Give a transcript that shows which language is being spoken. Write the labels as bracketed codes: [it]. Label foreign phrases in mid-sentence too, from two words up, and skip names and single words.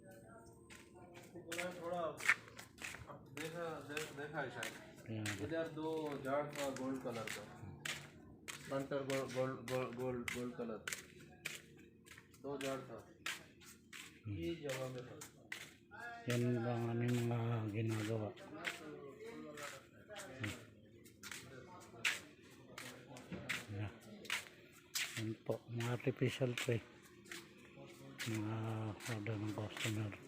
[hi] थोड़ा देखा देखा है शायद [tl] Yan. [hi] इधर दो झाड़ था [en] gold color [hi] का फ्रंट पर गोल्ड गोल्ड गोल्ड [en] gold color [hi] दो झाड़ था ये जगह में था [tl] Yan ang aming mga ginagawa. Yan. Yan po, mga [en] artificial tree. [tl] Mga order ng customer.